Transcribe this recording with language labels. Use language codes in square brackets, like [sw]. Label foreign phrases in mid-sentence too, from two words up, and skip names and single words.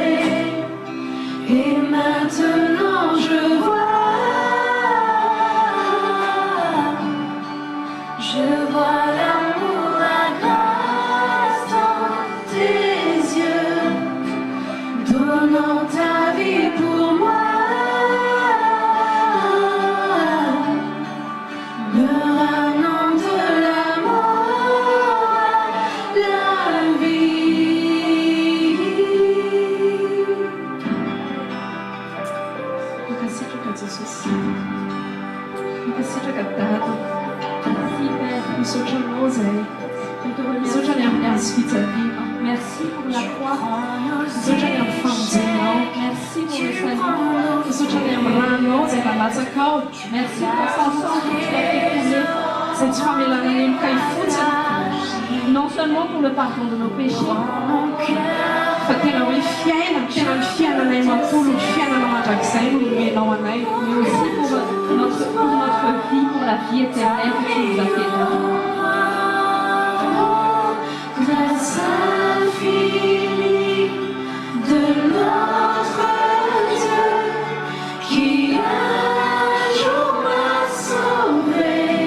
[fr] Et maintenant je vois l'amour, la grâce dans tes yeux, donnant ta vie pour moi, me ramenant de la mort à la vie. [mg] Makasitraka Jesosy, makasitraka Dada. Misaotra anao izay misaotra ny amin'ny azo fijaliana. [fr] Merci pour la croix. [mg] Misaotra ny amin'ny famonjenao. [fr] Merci pour le salut. [mg] Misaotra ny amin'ny ranonao izay nalatsaka ao. [fr] Merci pour son sang que tu as fait couler. [mg] Izay tsy famelana ny mokay fotsiny. [fr] Non seulement pour le pardon de nos péchés, [mg] fa tena hoe tena ny fiainanay matory, ny fiainana mandrakizay no nomenao anay. [fr] mais aussi pour notre vie, pour la vie éternelle que tu nous as fait donner. Grâce infinie de notre Dieu qui un jour m'a sauvé.